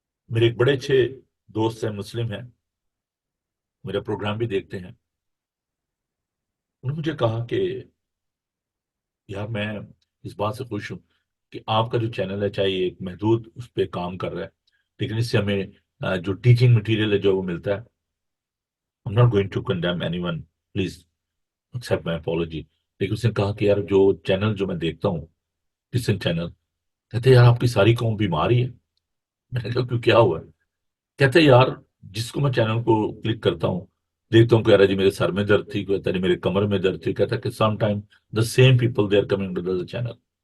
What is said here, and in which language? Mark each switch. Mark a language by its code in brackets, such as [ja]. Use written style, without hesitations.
[ur] میرے ایک بڑے اچھے دوست ہیں، مسلم ہیں، میرا پروگرام بھی دیکھتے ہیں. انہوں نے مجھے کہا کہ یار میں اس بات سے خوش ہوں کہ آپ کا جو چینل ہے، چاہے ایک محدود اس پہ کام کر رہا ہے، لیکن اس سے ہمیں جو ٹیچنگ مٹیریل ہے جو وہ ملتا ہے. [en] I'm not going to condemn anyone, please accept my apology. [ur] لیکن اس نے کہا کہ یار جو چینل جو میں دیکھتا ہوں، کرسچن چینل، کہتے یار آپ کی ساری قوم بیماری ہے. میں نے کہا کیوں، کیا ہوا ہے؟ کہتے یار جس کو میں چینل کو کلک کرتا ہوں، دیکھتا ہوں کہ یار جی میرے سر میں درد تھی، کہتا جی میرے کمر میں درد تھی. کہتا کہ [en] Some time the same people they are coming to the channel.